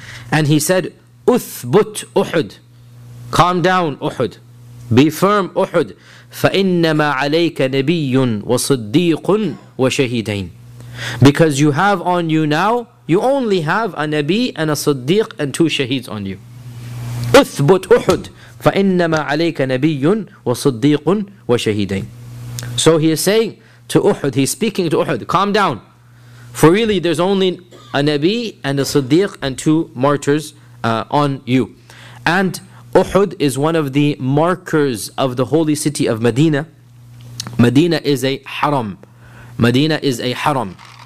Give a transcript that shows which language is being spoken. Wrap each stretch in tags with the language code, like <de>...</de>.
<en>And he said, Uthbut Uhud. Calm down, Uhud. Be firm, Uhud.</en> <ar>فَإِنَّمَا عَلَيْكَ نَبِيٌّ وَصُدِّيقٌ وَشَهِدَيْنِ.</ar> <en>Because you have on you now, you only have a Nabi and a Siddiq and two Shaheeds on you.</en> <ar>اثبت أحد فإنما عليك نبي وصديق وشهيدين.</ar> <en>So he is saying to Uhud, he's speaking to Uhud, calm down. For really there's only a Nabi and a Siddiq and two martyrs on you. And Uhud is one of the markers of the holy city of Medina. Medina is a haram. Medina is a haram.</en>